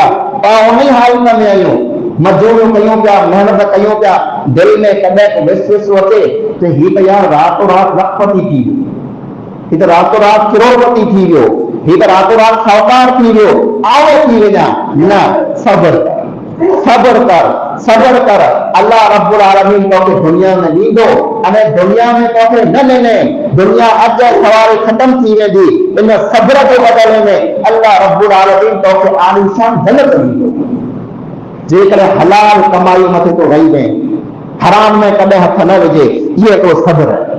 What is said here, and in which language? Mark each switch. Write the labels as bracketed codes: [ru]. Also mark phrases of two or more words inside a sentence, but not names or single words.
[sd] पाण उन हालत में आहियूं, मजूरियूं कयूं पिया, महिनत कयूं पिया, दिलि में कॾहिं विश्वास अचे त हीउ त यार रातो रात लखपति थी वियो, हीउ त रातो रात करोड़पति थी वियो, हीउ त रातो रात साहूकार थी वियो, आओ थी वञा। न, सब्र कर, सब्र कर, सब्र कर। [ar] الله رب العالمين [sd] तोखे दुनिया में ॾींदो अने दुनिया में तोखे न ॾिने, दुनिया अॼु सवारे ख़त्म थी वेंदी। इन सब्र जे बदले में [ar] الله رب العالمين [sd] तोखे आलीशान जन्नत ॾींदो। जेकर हलाल कमाई मथे तो रही वञे, हराम में कॾहिं हथ न विझे, इहो तो सब्र आहे।